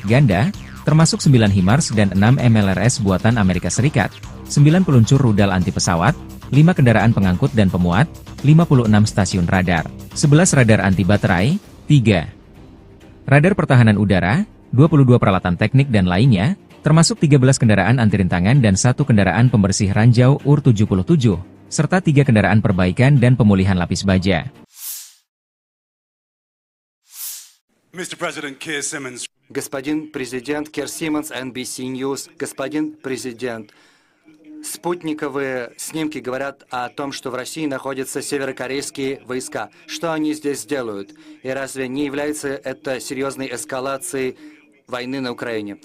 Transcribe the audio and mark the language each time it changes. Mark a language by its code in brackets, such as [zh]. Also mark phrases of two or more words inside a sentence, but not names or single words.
[id] ganda, termasuk 9 HIMARS dan 6 MLRS buatan Amerika Serikat, 9 peluncur rudal anti pesawat, 5 kendaraan pengangkut dan pemuat, 56 stasiun radar, 11 radar anti baterai, 3 radar pertahanan udara, 22 peralatan teknik dan lainnya, termasuk 13 kendaraan anti rintangan dan 1 kendaraan pembersih ranjau UR-77, serta 3 kendaraan perbaikan dan pemulihan lapis baja. [ru] Господин президент Кир Симмонс, NBC News, господин президент, Спутниковые снимки говорят о том, что в России находятся северокорейские войска. Что они здесь делают? И разве не является это серьезной эскалацией войны на Украине?